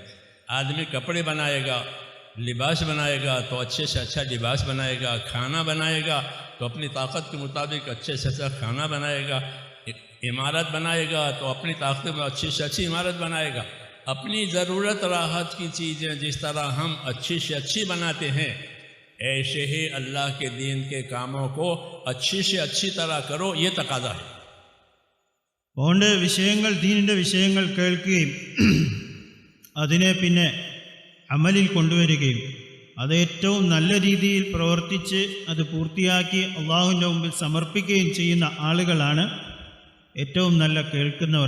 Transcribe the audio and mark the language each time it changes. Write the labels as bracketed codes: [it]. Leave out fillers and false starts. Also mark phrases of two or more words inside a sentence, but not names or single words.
[ur] آدمی کپڑے بنائے گا، لباس بنائے گا تو اچھے سے اچھا لباس بنائے گا، کھانا بنائے گا تو اپنی طاقت کے مطابق اچھے سے اچھا کھانا بنائے گا، عمارت بنائے گا تو اپنی طاقت میں اچھی سے اچھی عمارت بنائے گا. اپنی ضرورت راحت کی چیزیں جس طرح ہم اچھی سے اچھی بناتے ہیں، ایسے ہی اللہ کے دین کے کاموں کو اچھی سے اچھی طرح کرو، یہ تقاضا ہے. [ml] അതുകൊണ്ട് വിഷയങ്ങൾ, ദീനിൻ്റെ വിഷയങ്ങൾ കേൾക്കുകയും അതിനെ പിന്നെ അമലിൽ കൊണ്ടുവരികയും അത് ഏറ്റവും നല്ല രീതിയിൽ പ്രവർത്തിച്ച് അത് പൂർത്തിയാക്കി അള്ളാഹുവിൻ്റെ മുമ്പിൽ സമർപ്പിക്കുകയും ചെയ്യുന്ന ആളുകളാണ് ഏറ്റവും നല്ല കേൾക്കുന്നവർ.